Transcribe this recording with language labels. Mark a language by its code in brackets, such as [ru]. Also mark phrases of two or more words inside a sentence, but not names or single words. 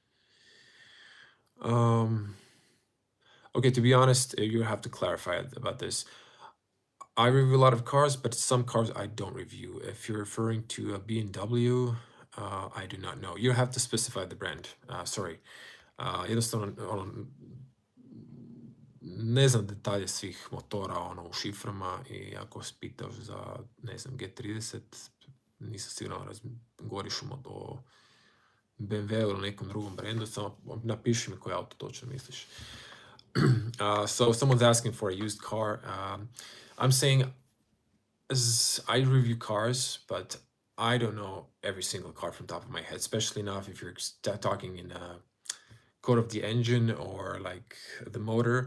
[en] Okay, to be honest, you have to clarify about this. I review a lot of cars, but some cars I don't review. If you're referring to a BMW, I do not know. You have to specify the brand. Sorry. [hr] Just on ne znam detalje svih motora ono u šiframa i ako se pitaš za, ne znam, G30, nisam siguran govoriš o BMW ili nekom drugom brendu, samo napiši mi koji auto točno misliš. [en] So someone's asking for a used car. I'm saying, as I review cars, but I don't know every single car from top of my head, especially now if you're talking in code of the engine or like the motor.